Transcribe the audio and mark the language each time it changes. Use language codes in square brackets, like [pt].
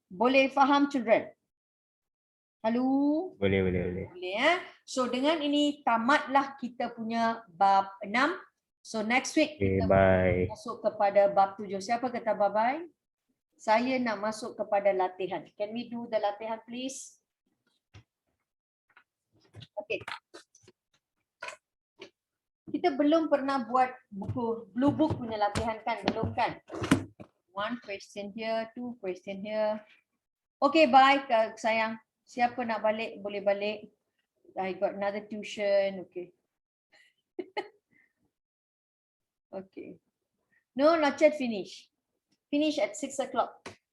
[ms] Boleh faham, children? Halo? Boleh. Boleh ya. So dengan ini tamatlah kita punya bab 6. [en] So next week Okay, [ms] kita [en] bye. [ms] masuk kepada bab 7. Siapa kata bye-bye? Saya nak masuk kepada latihan. [en] Can we do the latihan please? Okay. [ms] Kita belum pernah buat buku blue book punya latihan kan? Belum kan? [en] 1 question here, 2 question here. Okay, bye sayang. [ms] Siapa nak balik boleh balik. [en] I got another tuition. Okay. Okay. No, not yet finish. Finish at 6 o'clock.